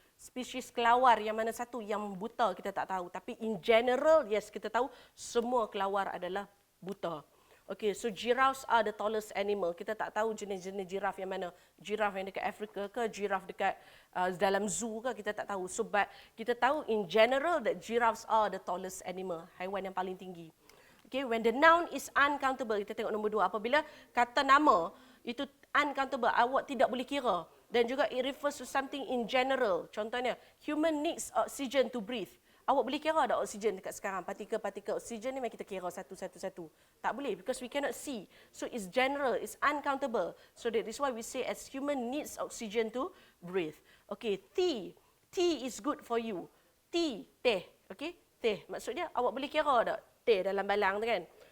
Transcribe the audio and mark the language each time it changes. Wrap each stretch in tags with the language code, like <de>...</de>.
<ms>Spesies kelawar yang mana satu, yang buta kita tak tahu. Tapi</ms> <en>in general, yes,</en> <ms>kita tahu semua kelawar adalah buta.</ms> <en>Okay, so giraffes are the tallest animal.</en> <ms>Kita tak tahu jenis-jenis giraffe yang mana. Giraffe yang dekat Afrika ke, giraffe dekat dalam zoo ke, kita tak tahu.</ms> <en>So, but</en> <ms>kita tahu</ms> <en>in general that giraffes are the tallest animal.</en> <ms>Haiwan yang paling tinggi. Okay,</ms> <en>when the noun is uncountable,</en> <ms>kita tengok nombor 2. Apabila kata nama itu uncountable, awak tidak boleh kira. Dan juga</ms> <en>it refers to something in general. Contohnya, human needs oxygen to breathe.</en> <ms>Awak boleh kira ada oksigen dekat sekarang. Partikel-partikel oksigen ni memang kita kira satu-satu. Tak boleh</ms> <en>because we cannot see. So it's general, it's uncountable. So that is why we say as human needs oxygen to breathe. Okay, tea. Tea is good for you. Tea,</en> <ms>teh.</ms> <en>Okay, teh.</en> <ms>Maksudnya awak boleh kira tak teh dalam balang tu kan.</ms>